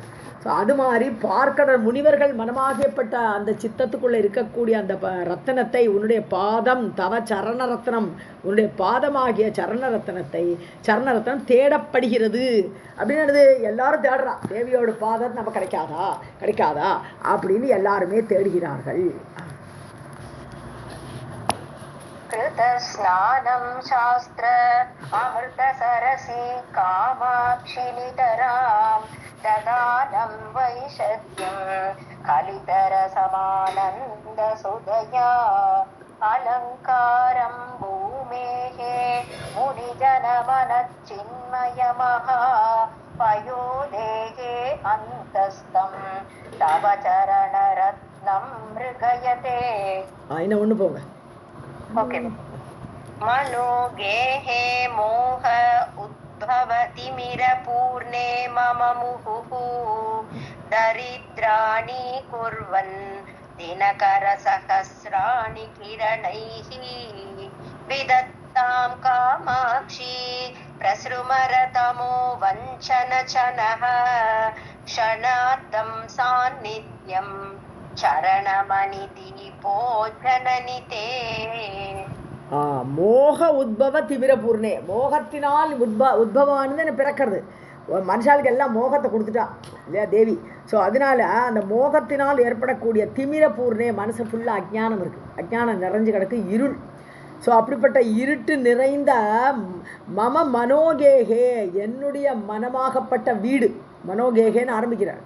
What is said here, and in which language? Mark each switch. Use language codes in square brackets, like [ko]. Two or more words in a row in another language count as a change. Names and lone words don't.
[ta] ஸோ அது மாதிரி பார்க்கடல் முனிவர்கள் மனமாகியப்பட்ட அந்த சித்தத்துக்குள்ளே இருக்கக்கூடிய அந்த ரத்தனத்தை, உன்னுடைய பாதம் [sa] तव चरण रत्नम्, [ta] உன்னுடைய பாதமாகிய சரணரத்னம் தேடப்படுகிறது. அப்படின்னு எல்லாரும் தேடுறா. தேவியோட பாதம் நம்ம கிடைக்காதா அப்படின்னு எல்லாருமே தேடுகிறார்கள். [sa] कृतस्नानं शास्त्र अमृतसरसि कामाक्षि नितरां ददानं वैशद्यं कलितरसमानन्दसुधया अलङ्कारं भूमेः मुनिजनमनच्चिन्मयमः पयोदेहे अन्तस्तं तव चरणरत्नं मृगयते. [ta] இன்னும் ஒன்று போங்க. ओके. [sa] मनोगेहे मोह उद्भवति मिरपूर्णे मम मुहुः दरिद्राणि कुर्वन् दिनकरसहस्राणि किरणैः विदत्तां कामाक्षी प्रसृमरतमो वञ्चनचनः क्षणार्धं सान्निध्यं चरणमणि दीपो जननि ते मोह उद्भव तिमिर पूर्णे. [ta] மோகத்தினால் உத்பவமானது பிறக்கிறது. மனுஷாளுக்கு எல்லாம் மோகத்தை கொடுத்துட்டா இல்லையா தேவி. ஸோ அதனால அந்த மோகத்தினால் ஏற்படக்கூடிய [sa] तिमिर पूर्णे, [ta] மனசு ஃபுல்லாக அஜ்ஞானம் இருக்குது, அஜ்ஞானம் நிறைஞ்சு கிடக்கு, இருள். ஸோ அப்படிப்பட்ட இருட்டு நிறைந்த [sa] मम मनोगेहे, [ta] என்னுடைய மனமாகப்பட்ட வீடு, மனோகேகேன்னு ஆரம்பிக்கிறார்.